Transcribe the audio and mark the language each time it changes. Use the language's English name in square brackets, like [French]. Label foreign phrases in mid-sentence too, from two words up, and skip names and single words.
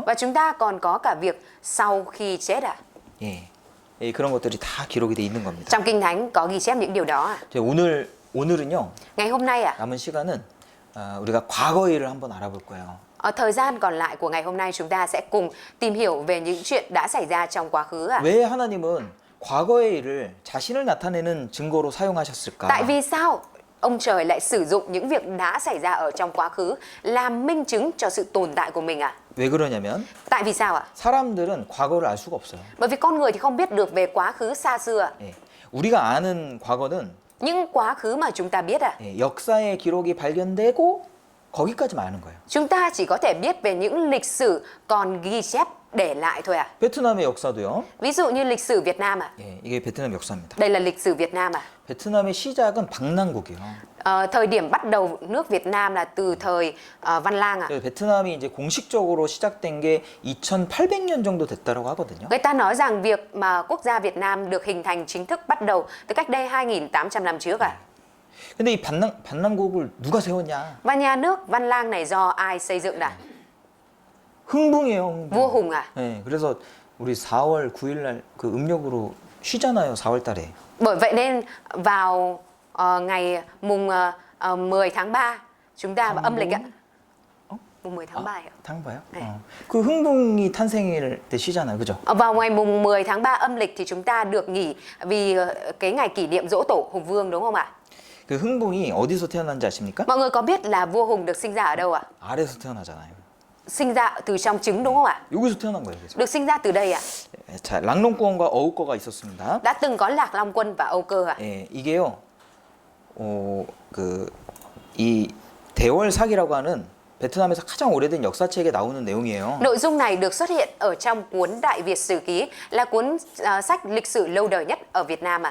[Vietnamese] và chúng ta còn có cả việc sau khi chết ạ. [Korean] 예. 예, 그런 것들이 다 기록이 돼 있는 겁니다. [Vietnamese] Trong Kinh Thánh có ghi chép những điều đó ạ. [Korean] 오늘은요. [Vietnamese] Ngày hôm nay ạ, [Korean] 남은 시간은 우리가 과거 일을 한번 알아볼 거예요. [Vietnamese] ở thời gian còn lại của ngày hôm nay chúng ta sẽ cùng tìm hiểu về những chuyện đã xảy ra trong quá khứ ạ. [Korean] 왜 하나님은 과거의 일을 자신을 나타내는 증거로 사용하셨을까? [Vietnamese] Tại vì sao ông trời lại sử dụng những việc đã xảy ra ở trong quá khứ làm minh chứng cho sự tồn tại của mình ạ? [Korean] 왜 그러냐면 [Vietnamese] Tại vì sao ạ? [Korean] 사람들은 과거를 알 수가 없어요. [Vietnamese] Bởi vì con người thì không biết được về quá khứ xa xưa ạ. [Korean] 예. 우리가 아는 과거는 [Vietnamese] Nhưng quá khứ mà chúng ta biết ạ, [Korean] 역사의 기록이 발견되고 거기까지만 아는 거예요. [Vietnamese] chúng ta chỉ có thể biết về những lịch sử còn ghi chép để lại thôi ạ. [Korean] 베트남의 역사도요. [Vietnamese] Ví dụ như lịch sử Việt Nam ạ. [Korean] 예, 이게 베트남 역사입니다. [Vietnamese] Đây là lịch sử Việt Nam ạ. [Korean] 베트남의 시작은 방랑국이에요. [Vietnamese] Thời điểm bắt đầu nước Việt Nam là từ thời Văn Lang ạ. [Korean] 그래서 베트남이 이제 공식적으로 시작된 게 2800년 정도 됐다라고 하거든요. [Vietnamese] Người ta nói rằng việc mà quốc gia Việt Nam được hình thành chính thức bắt đầu từ cách đây 2.800 năm trước ạ. [Korean] 근데 이 반란국을 누가 세웠냐? [Vietnamese] Và nhà nước Văn Lang này do ai xây dựng đã? [Korean] 흥붕이에요. 흥붕. [Vietnamese] Vua Hùng à? [Korean] 네, 그래서 우리 4월 9일 날 그 음력으로 쉬잖아요. 4월 달에. [Vietnamese] Bởi vậy nên vào ngày mùng 10 tháng 3 chúng ta vào âm lịch ạ. Mùng 10 tháng 3 ạ. [Korean] tháng 봐요? 네. 그 흥붕이 탄생일 때 쉬잖아요. 그죠? [Vietnamese] Vào ngày mùng 10 tháng 3 âm lịch thì chúng ta được nghỉ vì cái ngày kỷ niệm giỗ tổ Hùng Vương đúng không ạ? [Korean] 그 흥붕이 어디서 태어난지 아십니까? [Vietnamese] Mọi người có biết là vua Hùng được sinh ra ở đâu ạ? [Korean] 아래에서 태어나잖아요. [Vietnamese] Sinh ra từ trong trứng đúng không ạ? [Korean] 여기서 태어난 거예요. 그래서. [Vietnamese] Được sinh ra từ đây ạ. [Korean] 자, 랑롱권과 어우권가 있었습니다. [Vietnamese] Đã từng có Lạc Long Quân và Âu Cơ ạ. [Korean] 예, 이게요. 이 대월사기라고 하는 베트남에서 가장 오래된 역사책에 나오는 내용이에요. [Vietnamese] Nội dung này được xuất hiện ở trong cuốn Đại Việt Sử Ký, là cuốn sách lịch sử lâu đời nhất ở Việt Nam ạ.